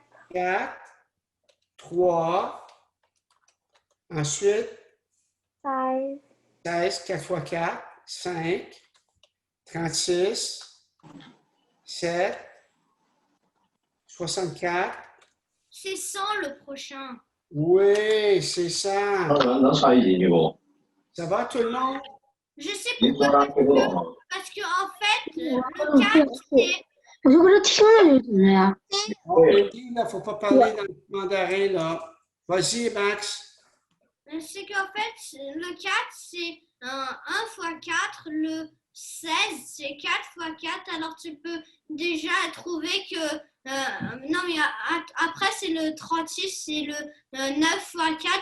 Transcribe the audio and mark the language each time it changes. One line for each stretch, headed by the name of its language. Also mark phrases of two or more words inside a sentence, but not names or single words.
French: 4, 3. Ensuite, 16, 16, 4 fois 4, 5, 36, 7, 64. C'est 100 le prochain. Oui, c'est ça.
Chinese: 能差一级不？
French: Ça va tout le monde? Je sais
Chinese: 你
French: pourquoi.
Chinese: 多拉不够。
French: Parce que en fait, le 4, c'est...
Chinese: 我说这听着就怎么样？
French: Bon, Andy, il ne faut pas parler dans le mandarin, là. Vas-y, Max. C'est qu'en fait, le 4, c'est 1 fois 4. Le 16, c'est 4 fois 4. Alors, tu peux déjà trouver que... non, mais après, c'est le 36, c'est le 9 fois 4.